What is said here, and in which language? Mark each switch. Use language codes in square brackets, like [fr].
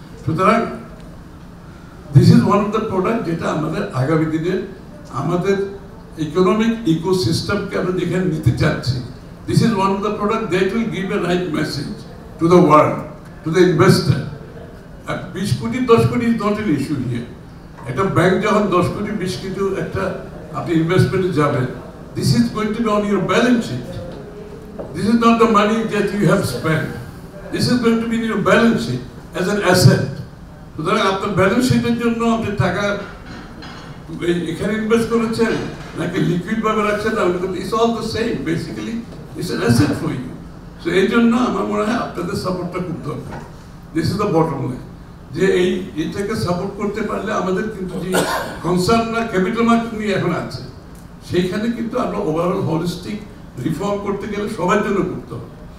[en] সুতরাং this is one of the product [bn] যেটা আমাদের আগামী দিনের আমাদের ইকোনমিক ইকোসিস্টেমকে আমরা যেখানে নিতে চাচ্ছি, [en] This is one of the product that will give a right message to the world, to the investor. 20 crore 10 crore is not an issue here. [bn] একটা ব্যাংক যখন 10 কোটি 20 কোটি একটা আপনি ইনভেস্টমেন্টে যাবেন, [en] This is going to be on your balance sheet. This is not the money that you have spent. This is going to be in your balance sheet as an asset. [bn] সুতরাং আপনার balance শিটের জন্য আপনি টাকা এখানে invest করেছেন নাকি liquid ভাবে রাখছেন, [en] It's all the same, basically it's an asset for you. [bn] So এই জন্য আমার মনে হয় আপনাদের সাপোর্টটা খুব দরকার। [en] this is the bottom line, [bn] যে এইটাকে সাপোর্ট করতে পারলে আমাদের কিন্তু যে কনসার্ন না ক্যাপিটাল মার্কেট নিয়ে এখন আছে, সেইখানে কিন্তু আমরা ওভারঅল হলিস্টিক রিফর্ম করতে গেলে সবার জন্য করতে হবে।